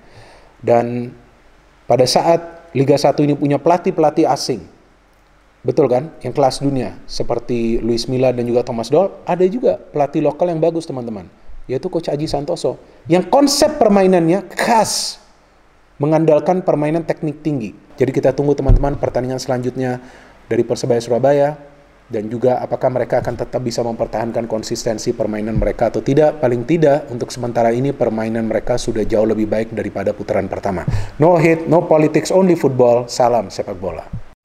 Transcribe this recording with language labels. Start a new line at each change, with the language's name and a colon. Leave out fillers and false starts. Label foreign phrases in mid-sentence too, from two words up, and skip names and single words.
Indonesian: Dan pada saat Liga 1 ini punya pelatih-pelatih asing, betul kan, yang kelas dunia, seperti Luis Milla dan juga Thomas Doll, ada juga pelatih lokal yang bagus teman-teman, yaitu Coach Aji Santoso, yang konsep permainannya khas, mengandalkan permainan teknik tinggi. Jadi kita tunggu teman-teman pertandingan selanjutnya dari Persebaya Surabaya, dan juga apakah mereka akan tetap bisa mempertahankan konsistensi permainan mereka atau tidak. Paling tidak untuk sementara ini permainan mereka sudah jauh lebih baik daripada putaran pertama.
English: No hate, no politics, only football.
Indonesian: Salam sepak bola.